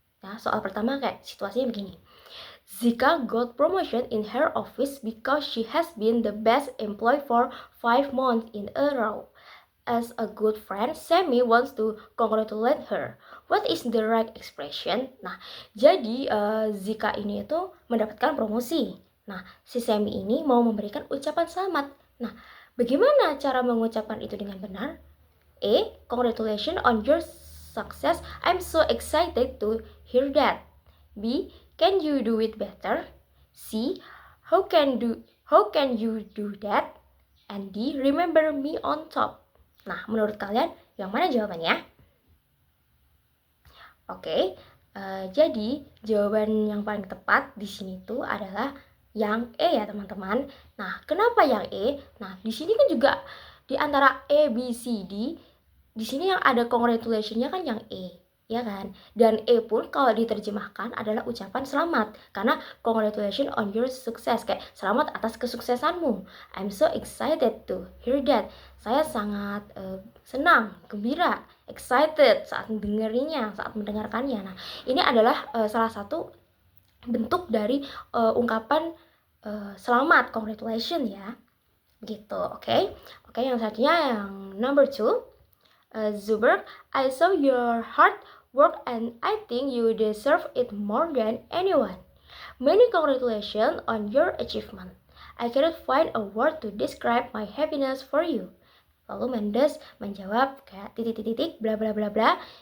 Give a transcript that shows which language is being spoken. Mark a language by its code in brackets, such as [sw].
[id] Nah, soal pertama kayak situasinya begini. [en] Zika got promotion in her office because she has been the best employee for 5 months in a row. As a good friend, Sammy wants to congratulate her. What is the right expression? [id] Nah, jadi Zika ini itu mendapatkan promosi. Nah, si Sammy ini mau memberikan ucapan selamat. Nah, bagaimana cara mengucapkan itu dengan benar? [en] A. Congratulations on your success. I'm so excited to hear that. B. Can you do it better? C. How can you do that? And D. Remember me on top. [id] Nah, menurut kalian yang mana jawabannya? Oke, jadi jawaban yang paling tepat di sini tuh adalah yang E ya teman-teman. Nah, kenapa yang E? Nah, di sini kan juga di antara A, B, C, D, di sini yang ada congratulation-nya kan yang E, ya kan? Dan E pun kalau diterjemahkan adalah ucapan selamat, karena [en] congratulations on your success, [id] kayak selamat atas kesuksesanmu. [en] I'm so excited to hear that. [id] Saya sangat senang, gembira, excited saat mendengarkannya. Nah, ini adalah salah satu bentuk dari ungkapan selamat, congratulations ya. Gitu, oke. Oke, yang selanjutnya yang number 2. [en] Zuberg, I saw your hard work and I think you deserve it more than anyone. Many congratulations on your achievement. I cannot find a word to describe my happiness for you. [id] Lalu Mendes menjawab kayak titik-titik bla bla bla bla.